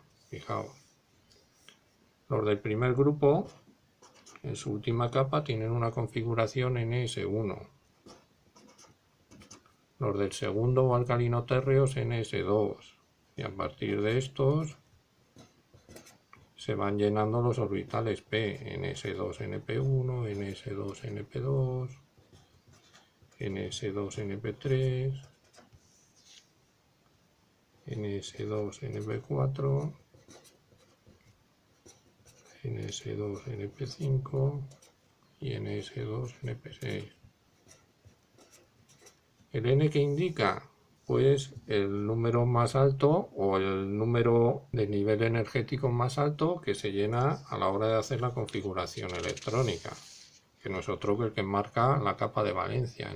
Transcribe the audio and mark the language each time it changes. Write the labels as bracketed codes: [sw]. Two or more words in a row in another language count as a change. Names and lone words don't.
[es] Fijaos, los del primer grupo en su última capa tienen una configuración NS1, los del segundo alcalinotérreos NS2, y a partir de estos se van llenando los orbitales P, NS2NP1, NS2NP2, NS2NP3, NS2NP4, NS2NP5 y NS2NP6. ¿El N que indica? Pues el número más alto o el número de nivel energético más alto que se llena a la hora de hacer la configuración electrónica, que no es otro que el que marca la capa de valencia.